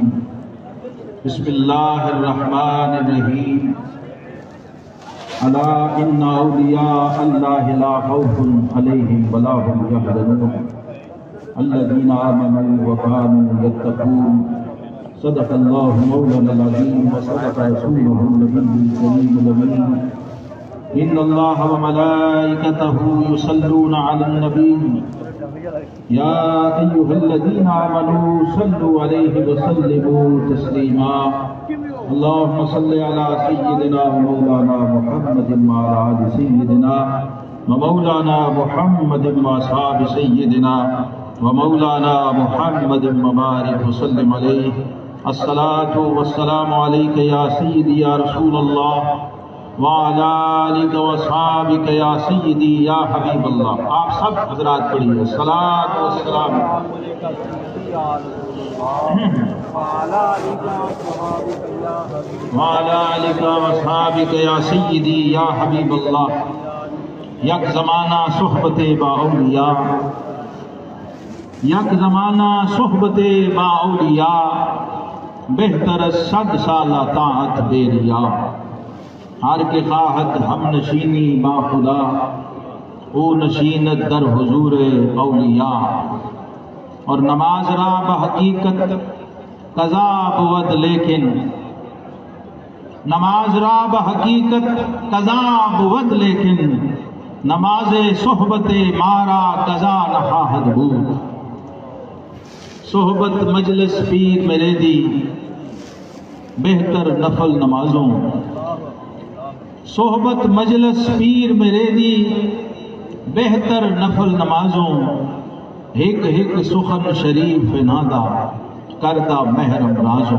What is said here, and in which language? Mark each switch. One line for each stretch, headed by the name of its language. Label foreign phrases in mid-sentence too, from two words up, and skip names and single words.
Arabic: بسم اللہ الرحمن الرحیم. الا ان اولیاء اللہ لا خوف علیہم ولا هم یحزنون الذین آمنوا وکانوا یتقون. صدق اللہ مولانا العظیم وصدق رسولہ النبی الکریم الامین. ان اللہ وملائکتہ یصلون علی النبی یا ایھا الذین آمنوا صلوا علیہ وسلموا تسلیما. اللهم صل علی سیدنا ومولانا محمد وعلی آل سیدنا ومولانا محمد واصحاب سیدنا ومولانا محمد وبارک وسلم علیہ. الصلاۃ والسلام علیک یا سیدی یا رسول اللہ وعلی آلک واصحابک یا سیدی یا حبیب اللہ.
Urdu: آپ سب حضرات پڑھیے
Arabic: الصلاۃ والسلام وعلی آلک واصحابک یا سیدی یا حبیب اللہ.
Persian: یک زمانہ صحبت با اولیاء، یک زمانہ صحبت با اولیاء، بہتر 100 سالہ طاعت بے ریا. ہر کے خواہد ہم نشینی با خدا، او نشینت در حضور اولیاء. اور نماز را بحقیقت قضا بود لیکن، نماز را بحقیقت قضا بود لیکن، نماز صحبت مارا قضا نخواہد بود.
Punjabi: صحبت مجلس پیر میرے دی بہتر نفل نمازوں، صحبت مجلس پیر میرے دی بہتر نفل نمازوں. ہک ہک سخن شریف نادا کردہ محرم رازوں.